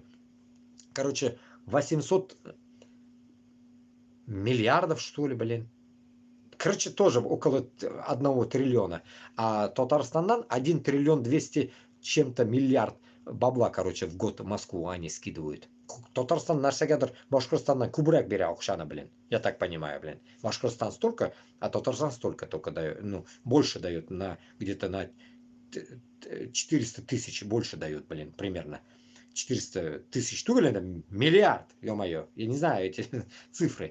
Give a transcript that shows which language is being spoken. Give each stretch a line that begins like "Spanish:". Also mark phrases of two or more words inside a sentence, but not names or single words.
Russian: Короче, 800 миллиардов, что ли, блин. Короче, тоже около 1 триллиона. А Татарстандан 1 триллион 200 чем-то миллиард бабла, короче, в год в Москву они скидывают.
Tatar: Татарстан нәрсәгәдер Башкортостаннан күбрәк бирә акчаны,
Russian: блин. Я так понимаю, блин. Башкортостан столько, а Татарстан столько только дает. Ну, больше дает на где-то на 400 тысяч больше дает, блин, примерно. 400 тысяч, что ли, это миллиард, ё-моё, я не знаю эти цифры.